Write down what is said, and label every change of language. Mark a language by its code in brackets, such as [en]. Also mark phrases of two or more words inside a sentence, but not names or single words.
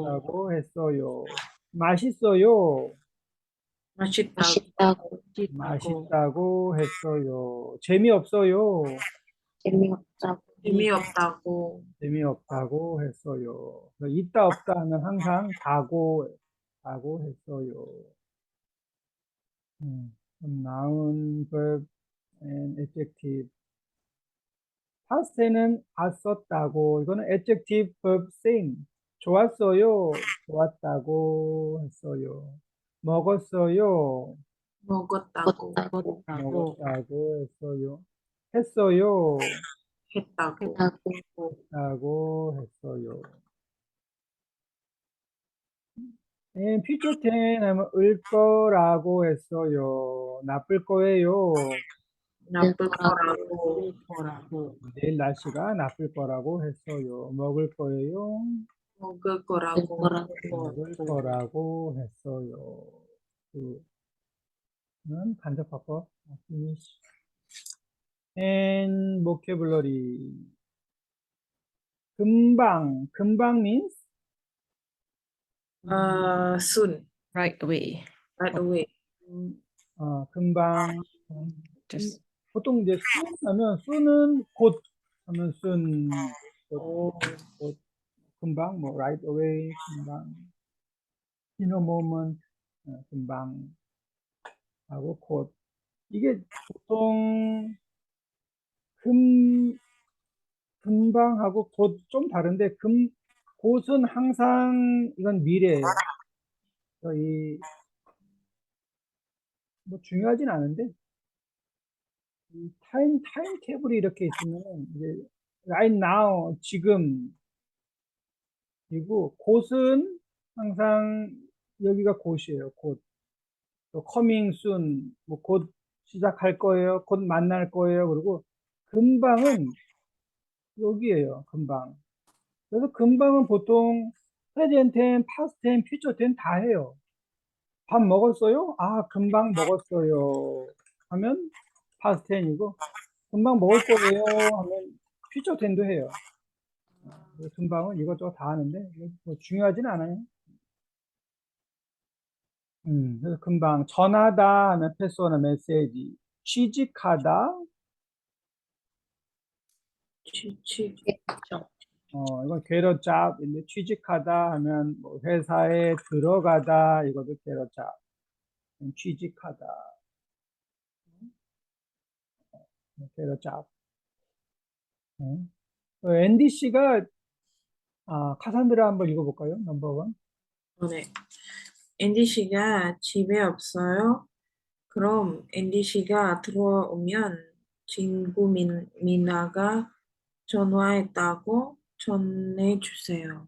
[ko] 없다고 했어요. 맛있어요. 맛있다고. 맛있다고 했어요. 재미없어요. 재미없다고, 재미없다고. 재미없다고 했어요. 있다 없다 하면 항상 다고 했어요. [en] noun, verb, and adjective. [ko] past에는 왔었다고. 이거는 [en] adjective, verb, same. [ko] 좋았어요. 좋았다고 했어요. 먹었어요. 먹었다고. 걷다고, 먹었다고 했어요. 했어요. 했다고. 하고, 라고 했어요. [en] future tense [ko] 하면 을 거라고 했어요. 나쁠 거예요. 나쁠 거라고. 내일 날씨가 나쁠 거라고 했어요. 먹을 거예요. 먹을 거라고. 먹을 거라고 했어요. 는 간접화법. [en] finish. and vocabulary. 금방 means soon. Right away. Right away. [ko] 금방. [en] Just [ko] 보통 이제 soon 하면 soon은 곧 하면 soon. 곧, 금방 뭐 [en] right away [ko] 금방. [en] in a moment [ko] 금방 하고 곧. 이게 보통 금방하고 곧 좀 다른데 곧은 항상 이건 미래예요. 뭐 중요하진 않은데 이 타임 테이블이 이렇게 있으면 이제 [en] right now [ko] 지금 그리고 곧은 항상 여기가 곧이에요. 곧. 또 [en] coming soon [ko] 뭐 곧 시작할 거예요. 곧 만날 거예요. 그리고 금방은 여기에요. 금방. 그래서 금방은 보통 [en] present tense, past tense, future tense [ko] 다 해요. 밥 먹었어요? 아, 금방 먹었어요. 하면 [en] past tense [ko] 이고 금방 먹을 거예요 하면 [en] future tense [ko] 도 해요. 금방은 이것저것 다 하는데 뭐 중요하진 않아요. 그래서 금방 전하다 하면 패스나 메시지, 취직하다 이건 [en] get a job [ko] 인데 취직하다 하면 뭐 회사에 들어가다 이것도 [en] get a job. [ko] 취직하다. [en] get a job. [ko] 앤디 씨가 카산드라 한번 읽어볼까요? [en] Number one. [ko] 네. 앤디 씨가 집에 없어요. 그럼 앤디 씨가 들어오면 친구 미나가 전화했다고 전해주세요.